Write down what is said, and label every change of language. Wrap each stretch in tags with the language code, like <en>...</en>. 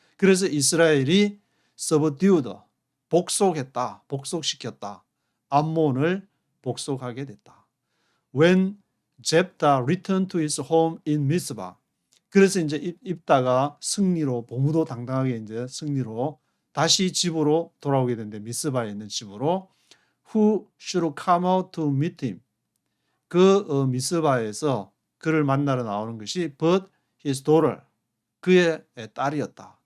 <ko>그래서 이스라엘이 subdued, 복속시켰다. 암몬을 복속하게 됐다.</ko> <en>When Jephthah returned to his home in Mizpah.</en> <ko>그래서 이제 입다가 봉우도 당당하게 이제 승리로 다시 집으로 돌아오게 되는데, 미스바에 있는 집으로,</ko> <en>who should come out to meet him.</en> <ko>미스바에서 그를 만나러 나오는 것이</ko> <en>but his daughter,</en> <ko>그의 딸이었다.</ko>